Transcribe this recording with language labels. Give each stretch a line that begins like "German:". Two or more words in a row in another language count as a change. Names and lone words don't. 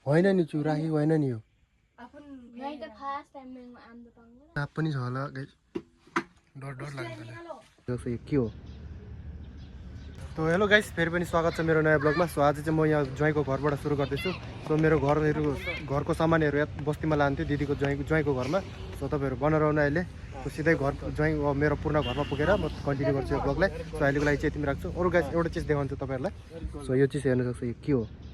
Nepali: होइन नि चुराही होइन नि यो
Hindi: नहीं तो
English: first time
Hindi: में आम तो पाऊंगा
Nepali: साप पनि छ होला गाइस डर डर लाग्छ यो के हो तो
English: hello guys
Nepali: फेरि पनि स्वागत छ मेरो नयाँ ब्लगमा सो आज चाहिँ म यहाँ ज्वाइँको घरबाट सुरु गर्दैछु सो मेरो घरको सामानहरू यहाँ बस्तीमा लान्थ्यो दिदीको ज्वाइँको घरमा सो तपाईँहरू बनाउन अहिले सो सिधै घर ज्वाइँ मेरो पूर्ण घरमा पुगेर म कन्टिन्यू गर्छु यो ब्लगलाई सो अहिलेको लागि चाहिँ यति राख्छु अरू गाइस एउटा चिज देखाउँछु तपाईँहरूलाई सो यो चिज हेर्न सक्छु यो के हो